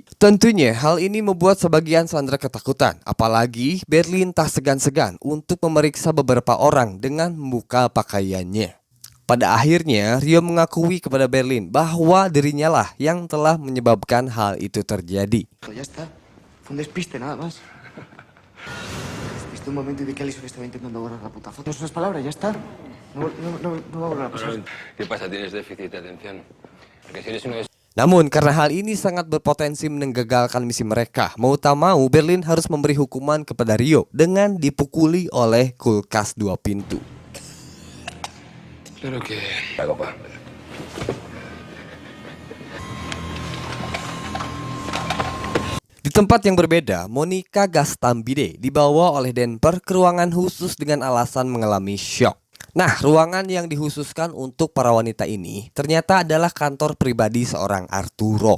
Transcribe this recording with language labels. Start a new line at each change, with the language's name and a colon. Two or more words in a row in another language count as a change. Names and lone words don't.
Indonesian: Tentunya hal ini membuat sebagian sandera ketakutan, apalagi Berlin tak segan-segan untuk memeriksa beberapa orang dengan membuka pakaiannya. Pada akhirnya, Rio mengakui kepada Berlin bahwa dirinya lah yang telah menyebabkan hal itu terjadi.
Spanish: Ya está. Fue un despiste, nada más. Despiste un momento y vi que Alison estaba intentando borrar la puta foto. No son las palabras, ya está. No va a volver a pasar. ¿Qué pasa? ¿Tienes déficit de atención? Porque si eres uno de
Indonesian: Namun karena hal ini sangat berpotensi menggagalkan misi mereka, mau tak mau Berlin harus memberi hukuman kepada Rio dengan dipukuli oleh kulkas 2 pintu.
Spanish: Claro que... La copa.
Indonesian: Di tempat yang berbeda, Monica Gastambide dibawa oleh Denper ke ruangan khusus dengan alasan mengalami syok. Nah, ruangan yang dikhususkan untuk para wanita ini ternyata adalah kantor pribadi seorang Arturo.